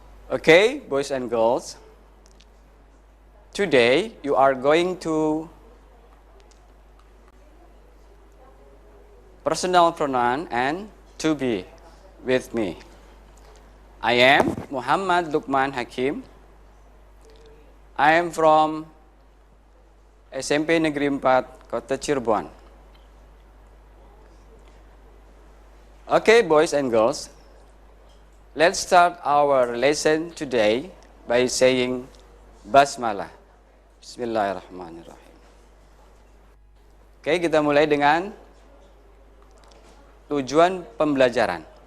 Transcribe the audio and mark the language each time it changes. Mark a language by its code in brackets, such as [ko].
[en] Okay, boys and girls, today you are going to personal pronoun and to be with me. I am Muhammad Lukman Hakim. I am from SMP Negeri 4, Kota Cirebon. Okay, boys and girls, let's start our lesson today by saying Basmalah. [ar] Bismillahirrahmanirrahim. [id] Okay, kita mulai dengan tujuan pembelajaran.